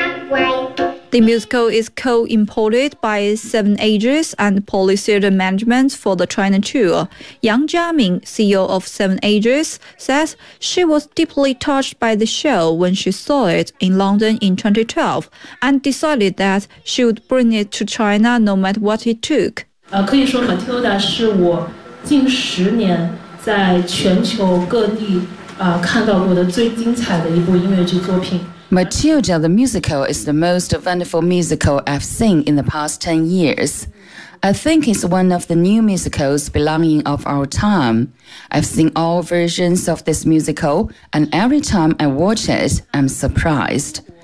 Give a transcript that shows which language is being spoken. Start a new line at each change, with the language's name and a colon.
English: The musical is co-imported by Seven Ages and Polycyrian Management for the China tour. Yang Jiaming, CEO of Seven Ages, says she was deeply touched by the show when she saw it in London in 2012 and decided that she would bring it to China no matter what it took.
Chinese: 可以说 Matilda 是我近十年在全球各地看到过的最精彩的一部音乐剧作品。
English: Matilda the Musical is the most wonderful musical I've seen in the past 10 years. I think it's one of the new musicals belonging of our time. I've seen all versions of this musical, and every time I watch it, I'm surprised.